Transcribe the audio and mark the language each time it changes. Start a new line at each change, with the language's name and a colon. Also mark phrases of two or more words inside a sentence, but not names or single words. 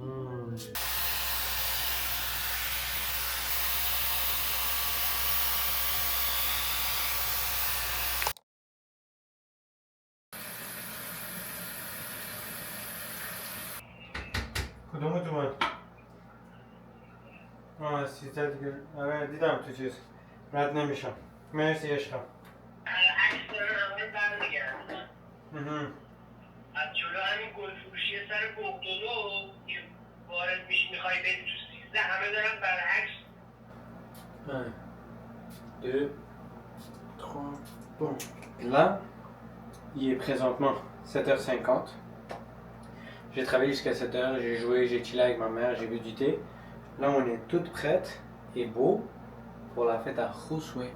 French: Donne-moi tout le monde. Ah, c'est ça que...
Turkish: Evet, devam tutacağız. Murat neymiş o? Mersi yaşa.
Persian: عکس‌ها همه برمیگردن از جلو همین گل فروشی سر بغدادو که وارد میشی میخوای بری تو 13 همه دارن برعکس
French: 1, 2, 3, bon. Là, il est présentement 7h50. J'ai travaillé jusqu'à 7h, j'ai joué, j'ai chillé avec ma mère, j'ai bu du thé. Là, on est toutes prêtes et beau pour la fête à Josué.